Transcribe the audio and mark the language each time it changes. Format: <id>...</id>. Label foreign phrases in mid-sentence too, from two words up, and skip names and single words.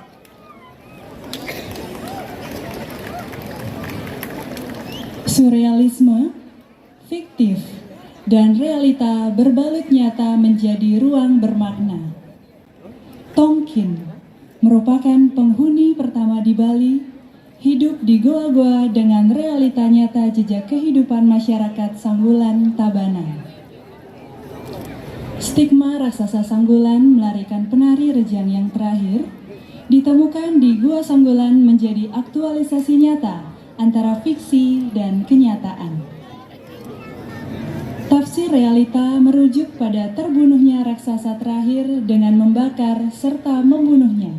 <id>Surrealisme, fiktif, dan realita berbalut nyata menjadi ruang bermakna. Tongkin merupakan penghuni pertama di Bali, hidup di goa-goa dengan realita nyata jejak kehidupan masyarakat Sanggulan Tabanan. Stigma raksasa Sanggulan melarikan penari rejang yang terakhir ditemukan di Gua Sanggulan menjadi aktualisasi nyata antara fiksi dan kenyataan. Tafsir realita merujuk pada terbunuhnya raksasa terakhir dengan membakar serta membunuhnya.</id>